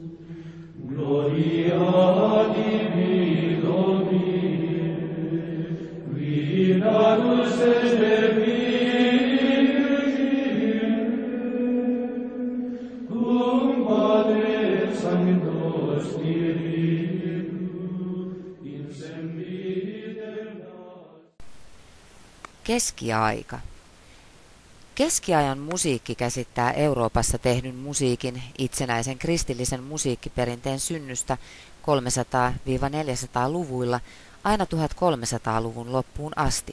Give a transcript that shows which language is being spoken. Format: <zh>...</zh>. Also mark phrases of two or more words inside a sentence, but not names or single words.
<la>Gloria tibi, Domine, qui natus es de Virgine, cum Padre Sancto Spiritus, in semper</la> <fi>Keskiaika. Keskiajan musiikki käsittää Euroopassa tehdyn musiikin itsenäisen kristillisen musiikkiperinteen synnystä 300–400-luvuilla aina 1300-luvun loppuun asti.</fi>